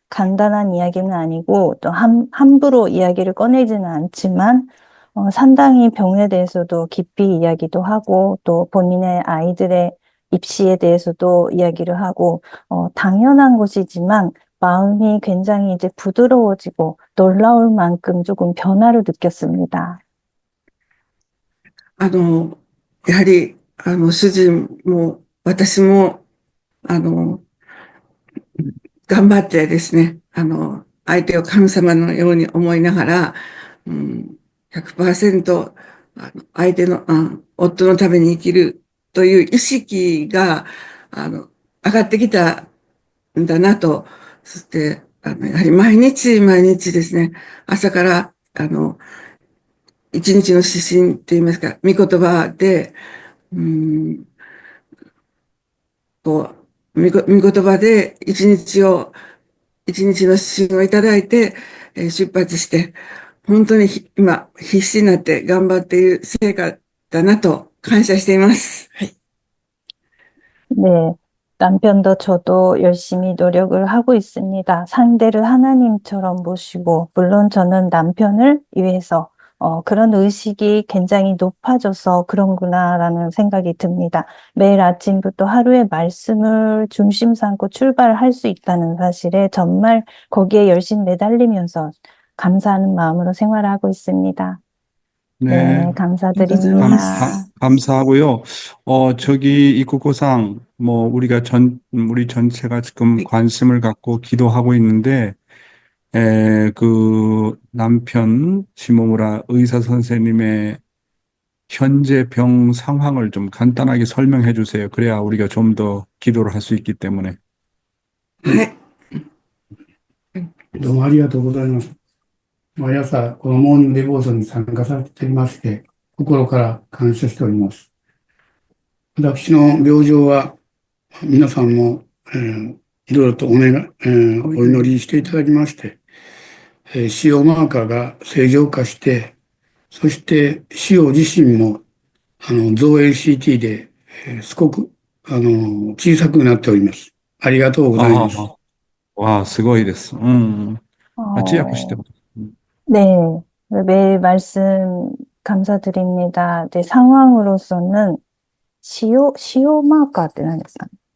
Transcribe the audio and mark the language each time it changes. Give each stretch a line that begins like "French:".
Korean: 간단한 이야기는 아니고 또 함부로 이야기를 꺼내지는 않지만 상당히 병에 대해서도 깊이 이야기도 하고 또 본인의 아이들의 입시에 대해서도 이야기를 하고 당연한 것이지만 마음이 굉장히 이제 부드러워지고 놀라울 만큼 조금 변화를 느꼈습니다.
Japanese: あの、やはり、主人も、私も、あの、頑張ってですね、相手を神様のように思いながら、うん、100%、相手の、夫のために生きるという意識が、上がってきたんだなと、そして、やはり毎日毎日ですね、朝から、一日の指針って言いますか、御言葉で、うん、こ御言葉で一日の指針をいただいて、出発して、本当に今、必死になって頑張っている成果だなと感謝しています。はい。
Korean: 네, 남편도 저도 열심히 노력을 하고 있습니다. 상대를 하나님처럼 모시고, 물론 저는 남편을 위해서 그런 의식이 굉장히 높아져서 그런구나라는 생각이 듭니다. 매일 아침부터 하루의 말씀을 중심 삼고 출발할 수 있다는 사실에 정말 거기에 열심히 매달리면서 감사하는 마음으로 생활하고 있습니다. 네, 감사드립니다. 네, 감사드립니다. 감사하고요. 저기 이국고상, 우리 전체가 지금 관심을 갖고 기도하고 있는데, 그 남편 시모무라 의사 선생님의 현재 병 상황을 좀 간단하게 설명해 주세요. 그래야 우리가 좀 더 기도를 할 수 있기 때문에.
Japanese: はい。どうもありがとうございます。毎朝、このモーニングデボーションに参加させていまして、心から感謝しております。私の病状は、皆さんも、いろいろとお祈りしていただきまして、腫瘍マーカーが正常化して、そして腫瘍自身も、造影 CT で、すごく、小さくなっております。ありがとうございます。
Korean: 와,
Japanese: すごいです.
Korean: 아치약하시대. 네, 매일 말씀 감사드립니다. 네, 상황으로서는 시오 마커
Japanese: って何ですかね。